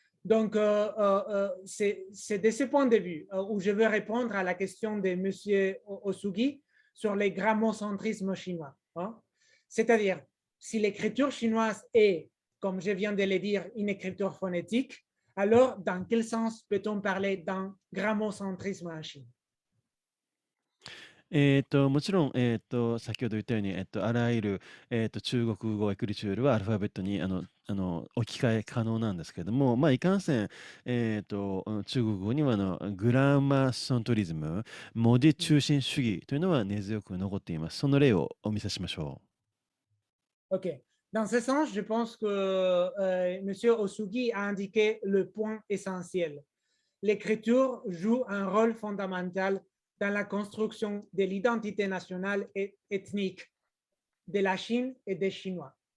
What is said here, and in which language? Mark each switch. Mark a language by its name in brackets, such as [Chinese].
[French] Donc, c'est de ce point de vue où je veux répondre à la question de M. Osugi sur les grammocentrismes chinois. Hein? C'est-à-dire, si l'écriture chinoise est, comme je viens de le dire, une écriture phonétique, alors dans quel sens peut-on parler d'un grammocentrisme en Chine? [Japanese] もちろん、先ほど言ったように、あらゆる、中国語エクリチュールはアルファベットに置き換え可能なんですけれども、まあ、いかんせん、中国語にはグラマソントリズム、文字中心主義というのは根強く残っています。その例をお見せしましょう。OK. [French] Dans ce sens, je pense que M. Osugi a indiqué le point essentiel. L'écriture joue un rôle fondamental dans la construction de l'identité nationale et ethnique de la Chine et des Chinois.